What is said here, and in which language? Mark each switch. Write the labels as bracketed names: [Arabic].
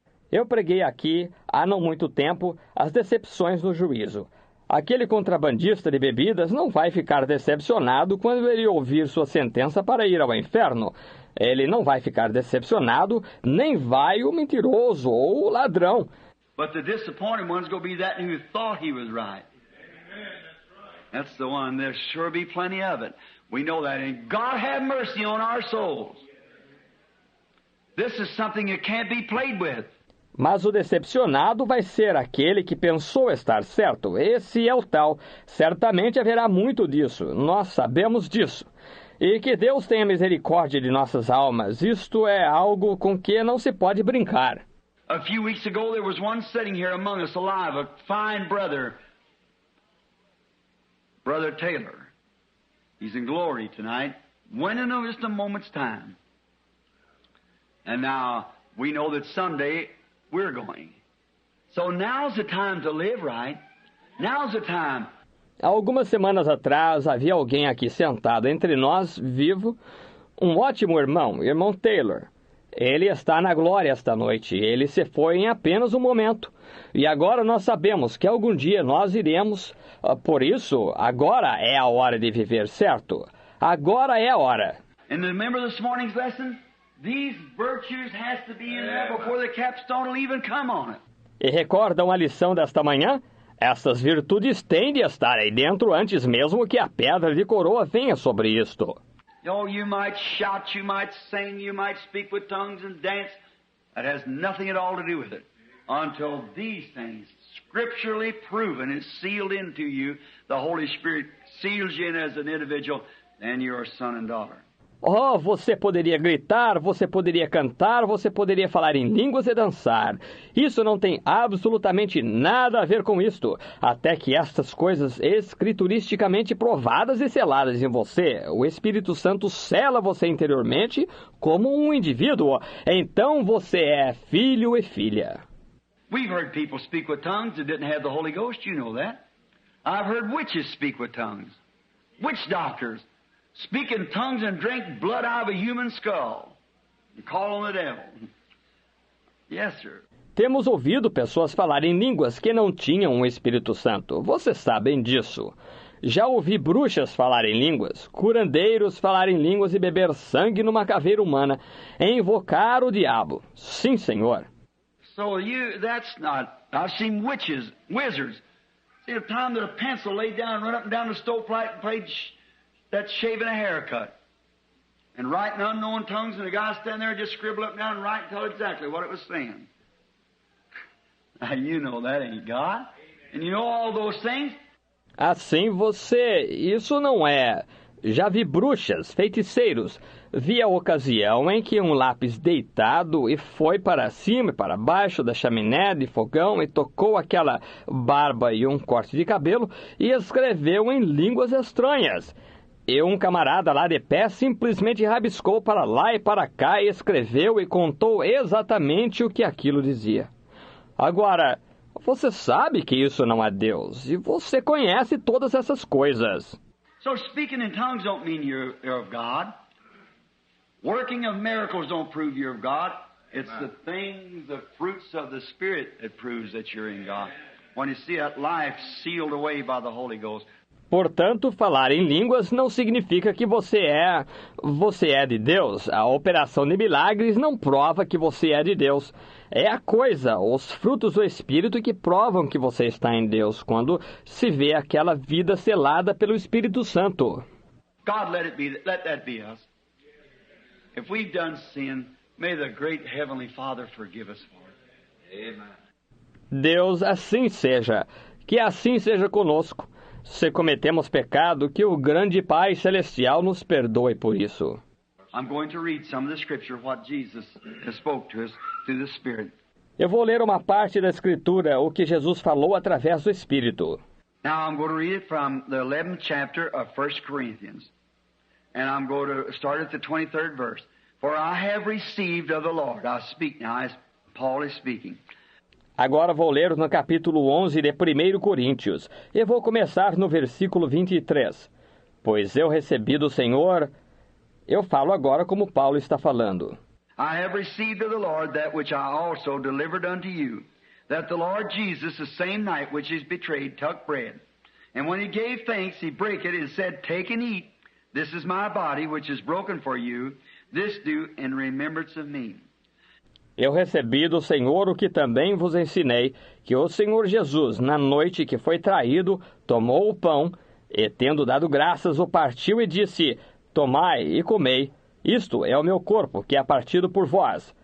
[Portuguese] Eu preguei aqui, há não muito tempo, as decepções no juízo. Aquele contrabandista de bebidas não vai ficar decepcionado quando ele ouvir sua sentença para ir ao inferno. Ele não vai ficar decepcionado, nem vai o mentiroso ou o ladrão. [English] But the disappointed one's going to be that who thought he was right. That's the one. There'll sure be plenty of it. We know that. And God have mercy on our souls. This is something that can't be played with. [Portuguese] Mas o decepcionado vai ser aquele que pensou estar certo. Esse é o tal. Certamente haverá muito disso. Nós sabemos disso. E que Deus tenha misericórdia de nossas almas. Isto é algo com que não se pode brincar. [English] A few weeks ago there was one sitting here among us alive, a fine brother, Brother Taylor. He's in glory tonight. Went in just a moment's time. And now we know that someday we're going. So now's the time to live right. Now's the time. [Portuguese] Há algumas semanas atrás havia alguém aqui sentado entre nós, vivo, um ótimo irmão Taylor. Ele está na glória esta noite. Ele se foi em apenas um momento. E agora nós sabemos que algum dia nós iremos. Por isso, agora é a hora de viver certo. Agora é a hora. [English] And remember this morning's lesson? These virtues has to be in there before the capstone will even come on it. [Portuguese] E recordam a lição desta manhã? Essas virtudes têm de estar aí dentro antes mesmo que a pedra de coroa venha sobre isto. [English] Oh, you might shout, you might sing, you might speak with tongues and dance. That has nothing at all to do with it. Until these things, scripturally proven, is sealed into you, the Holy Spirit seals you in as an individual, then you're a son and daughter. [Portuguese] Oh, você poderia gritar, você poderia cantar, você poderia falar em línguas e dançar. Isso não tem absolutamente nada a ver com isto, até que estas coisas escrituristicamente provadas e seladas em você, o Espírito Santo sela você interiormente como um indivíduo. Então você é filho e filha. [English] We've heard people speak with tongues that didn't have the Holy Ghost, you know that. I've heard witches speak with tongues. Witch doctors speak in tongues and drink blood out of a human skull and call on the devil. Yes, sir. [Portuguese] Temos ouvido pessoas falarem em línguas que não tinham o Espírito Santo. Vocês sabem disso. Já ouvi bruxas falarem em línguas, curandeiros falarem em línguas e beber sangue numa caveira humana, e invocar o diabo. Sim, Senhor. [English] So that's not... I've seen witches, wizards. See the time that a pencil laid down, run up and down the stovepipe and played that shaving a haircut. And writing unknown tongues, and the guy standing there just scribble up and down and write and tell exactly what it was saying. Now you know that ain't God. And you know all those things. [Portuguese] Assim você... Isso não é... Já vi bruxas, feiticeiros. Vi a ocasião em que um lápis deitado e foi para cima e para baixo da chaminé de fogão e tocou aquela barba e um corte de cabelo e escreveu em línguas estranhas. E um camarada lá de pé simplesmente rabiscou para lá e para cá e escreveu e contou exatamente o que aquilo dizia. Agora, você sabe que isso não é Deus e você conhece todas essas coisas. [English] So speaking in tongues don't mean you're of God. Working of miracles don't prove you're of God. It's the things, the fruits of the Spirit that proves that you're in God. When you see that life sealed away by the Holy Ghost. [Portuguese] Portanto, falar em línguas não significa que você é de Deus. A operação de milagres não prova que você é de Deus. É a coisa, os frutos do Espírito que provam que você está em Deus, quando se vê aquela vida selada pelo Espírito Santo. [English] God, let that be us. If we've done sin, may the great Heavenly Father forgive us for it. Amen. [Portuguese] Deus, assim seja. Que assim seja conosco. Se cometemos pecado, que o grande Pai Celestial nos perdoe por isso. [English] I'm going to read some of the scripture, what Jesus has spoke to us through the Spirit. [Portuguese] Eu vou ler uma parte da Escritura, o que Jesus falou através do Espírito. [English] Now I'm going to read it from the 11th chapter of 1 Corinthians. And I'm going to start at the 23rd verse. For I have received of the Lord. I speak now as Paul is speaking. [Portuguese] Agora vou ler no capítulo 11 de 1 Coríntios. E vou começar no versículo 23. Pois eu recebi do Senhor... Eu falo agora como Paulo está falando. [English] I have received of the Lord that which I also delivered unto you, that the Lord Jesus, the same night which he is betrayed, took bread. And when he gave thanks, he brake it and said, Take and eat. This is my body, which is broken for you. This do in remembrance of me. [Portuguese] Eu recebi do Senhor o que também vos ensinei, que o Senhor Jesus, na noite que foi traído, tomou o pão, e tendo dado graças, o partiu e disse... Tomai e comei, isto é o meu corpo, que é partido por vós.